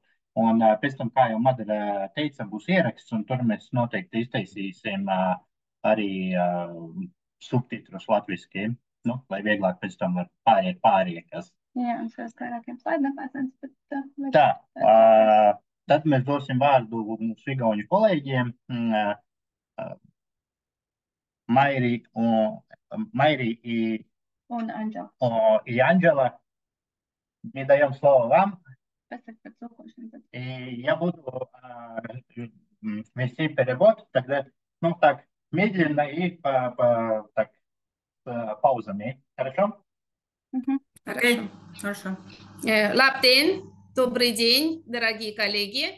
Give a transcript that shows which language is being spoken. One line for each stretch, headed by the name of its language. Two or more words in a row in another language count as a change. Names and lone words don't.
Latvian: Un pēc tam, kā jau Madara teica, būs ieraksts, un tur mēs noteikti iztaisīsim arī subtitrus latviski, lai vieglāk pēc tam var pāriet, kas. Jā, un šos vairākiem slaidiem pēcens, bet... Tā, tad mēs dosim vārdu mūsu igauņu kolēģiem. Mairi un Anģela.
Russian: И Анджела. Мы даем слово вам. Я буду вести перевод, тогда, так, медленно и так, паузами. Хорошо? Окей, хорошо. Labdien, добрый день, дорогие коллеги.